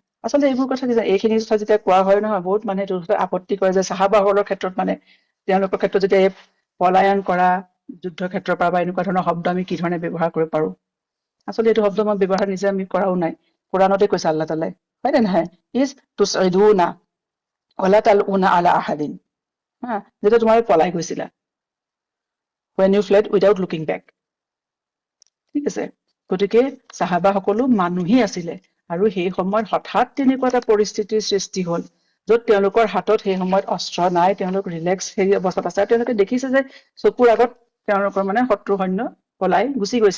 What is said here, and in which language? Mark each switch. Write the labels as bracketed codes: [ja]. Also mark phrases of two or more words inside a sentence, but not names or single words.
[as] আচলতে এইবোৰ কথা এইখিনি কথা যেতিয়া কোৱা হয় নহয়, বহুত মানে এইটো আপত্তি কৰে যে চাহাবাসকলৰ ক্ষেত্ৰত মানে তেওঁলোকৰ ক্ষেত্ৰত যেতিয়া এই পলায়ন কৰা যুদ্ধ ক্ষেত্ৰৰ পৰা বা এনেকুৱা ধৰণৰ শব্দ আমি কি ধৰণে ব্যৱহাৰ কৰিব পাৰো। আচলতে এইটো শব্দ মই ব্যৱহাৰ নিজে আমি কৰাও নাই, কোৰাণতে কৈছে আল্লাহ তাআলাই, হয় নে নহয়? [ar] إذ تصعدون ولا تلوون على أحد, [as] যেতিয়া তোমালোকে পলাই গৈছিলা, [en] when you fled without looking back, [as] ঠিক আছে? গতিকে চাহাবা সকলো মানুহেই আছিলে, আৰু সেই সময়ত হঠাৎ তেনেকুৱা এটা পৰিস্থিতিৰ সৃষ্টি হল যত তেওঁলোকৰ হাতত সেই সময়ত অস্ত্ৰ নাই, তেওঁলোক ৰিলেক্স সেই অৱস্থাত আছে, আৰু তেওঁলোকে দেখিছে যে চকুৰ আগত তেওঁলোকৰ মানে শত্ৰু সৈন্য পলাই গুচি গৈছে।